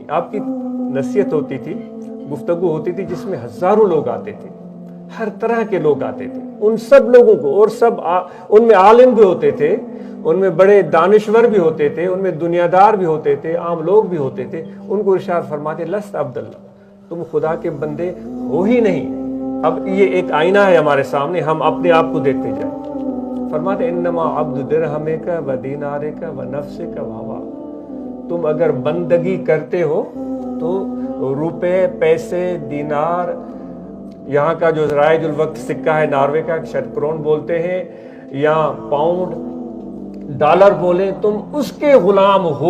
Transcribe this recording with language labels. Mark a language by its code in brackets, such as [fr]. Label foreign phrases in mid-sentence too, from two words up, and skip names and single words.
[ur] آپ کی نصیحت ہوتی تھی، گفتگو ہوتی تھی جس میں ہزاروں لوگ آتے تھے، ہر طرح کے لوگ آتے تھے، ان سب لوگوں کو، اور سب ان میں عالم بھی ہوتے تھے، ان میں بڑے دانشور بھی ہوتے تھے، ان میں دنیا دار بھی ہوتے تھے، عام لوگ بھی ہوتے تھے، ان کو ارشاد فرماتے [ar] لست عبداللہ، [ur] تم خدا کے بندے ہو ہی نہیں۔ اب یہ ایک آئینہ ہے ہمارے سامنے، ہم اپنے آپ کو دیکھتے جائیں۔ فرماتے [ar] انما عبد درہمک و دینارک و نفسک و ہوا، [ur] تم اگر بندگی کرتے ہو تو روپے، پیسے، دینار، یہاں کا جو رائج الوقت سکہ ہے ناروے کا، شاید کرون بولتے ہیں یا پاؤنڈ، ڈالر بولیں، تم اس کے غلام ہو۔